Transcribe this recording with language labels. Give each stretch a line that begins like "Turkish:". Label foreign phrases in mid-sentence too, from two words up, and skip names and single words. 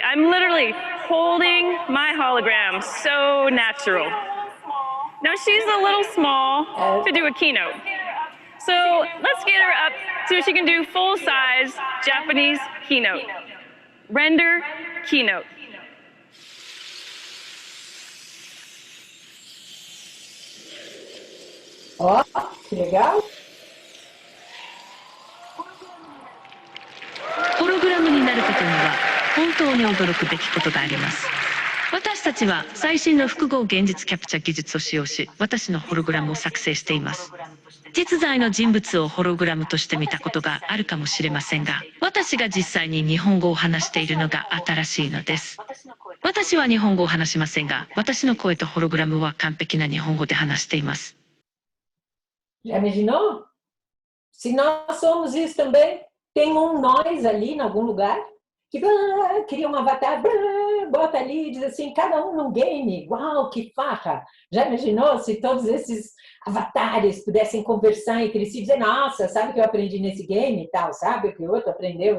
English: I'm literally holding my hologram. So natural. No, she's a little small to do a keynote. So let's get her up so she can do full-size Japanese keynote. Render keynote.
Portuguese: Ó, que legal.
Japanese: ホログラムになることには本当に驚くべきことがあります。私たちは最新の複合現実キャプチャ技術を使用し、私のホログラムを作成しています。実在の人物をホログラムとして見たことがあるかもしれませんが、私が実際に日本語を話しているのが新しいのです。私は日本語を話しませんが、私の声とホログラムは完璧な日本語で話しています。
Portuguese: Já imaginou? Se nós somos isso também, tem nós ali em algum lugar que cria um avatar, bota ali e diz assim, cada um num game, uau, que farra! Já imaginou se todos esses avatares pudessem conversar entre si e dizer, nossa, sabe o que eu aprendi nesse game e tal, sabe o que o outro aprendeu?